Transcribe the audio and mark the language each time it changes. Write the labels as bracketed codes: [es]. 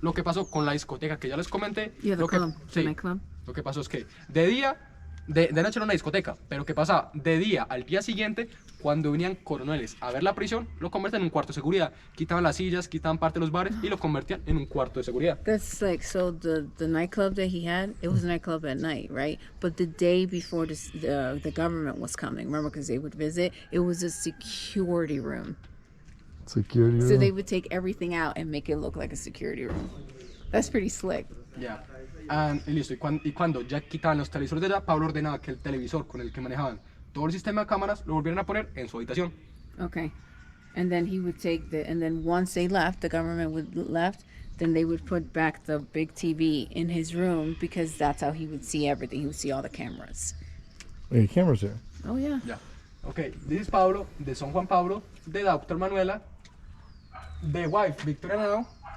[es] Lo que pasó con la discoteca que ya les comenté. [en] Yeah, the club, the [es] sí, [en] nightclub. [es] lo que pasó es que de día, de noche era una discoteca, pero ¿qué pasaba? De día al día siguiente, cuando venían coroneles a ver la prisión, lo convertían en un cuarto de seguridad. Quitaban las sillas, quitaban parte de los bares y lo convertían en un cuarto de seguridad. [en] That's like, so the nightclub that he had, it was a nightclub at night, right? But the day before the government was coming, remember, because they would visit, it was a security room. Security room? So they would take everything out and make it look like a security room. That's pretty slick. Yeah. [es] Y listo, y cuando ya quitaban los televisores de allá, Pablo ordenaba que el televisor con el que manejaban todo el sistema de cámaras lo volvieran a poner en su habitación. [en] Okay. And then he would take and then once they left, the government would left, then they would put back the big TV in his room because that's how he would see everything. He would see all the cameras. Hey, cameras here. Oh, yeah. Yeah. Okay, this is Pablo, the son Juan Pablo, the doctor Manuela, the wife Victoria now.